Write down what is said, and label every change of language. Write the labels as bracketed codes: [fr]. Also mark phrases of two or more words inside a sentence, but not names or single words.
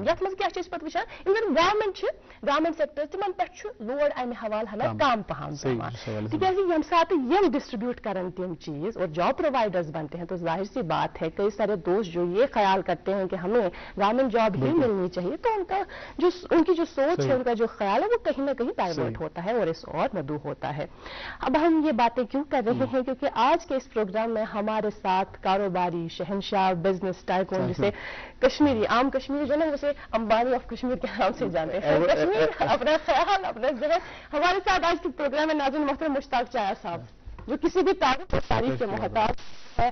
[ks] یت مز کیا پتہ وچھان یم زن گورمنٹ سیکٹر تمن پہ لوڈ امہ حوالہ ہنا کم پہم پیوان, تکیاز یم سات یم ڈسٹریبیوٹ کرن تم چیز [ur] اور [en] job providers [ur] بنتے ہیں تو ظاہر سی بات ہے کئی سارے دوست جو یہ خیال کرتے ہیں کہ ہمیں [en] government job [ur] ہی ملنی چاہیے, تو ان کی جو سوچ ہے, ان کا جو خیال ہے وہ کہیں نہ کہیں ڈائیورٹ ہوتا ہے اور اس اور مدعو ہوتا ہے. اب ہم یہ باتیں کیوں کر رہے ہیں, کیونکہ آج کے اس پروگرام میں ہمارے ساتھ کاروباری شہنشاہ [en] business tycoon [ur] جسے کشمیری عام کشمیری جو نا جسے امبانی آف کشمیر کے نام سے جانے ہیں, کشمیر اپنا خیال اپنا ذہن, ہمارے ساتھ آج کے پروگرام میں ناظرین محترم مشتاق چایا صاحب جو کسی بھی تعریف اور تعریف کے محتاج ہے.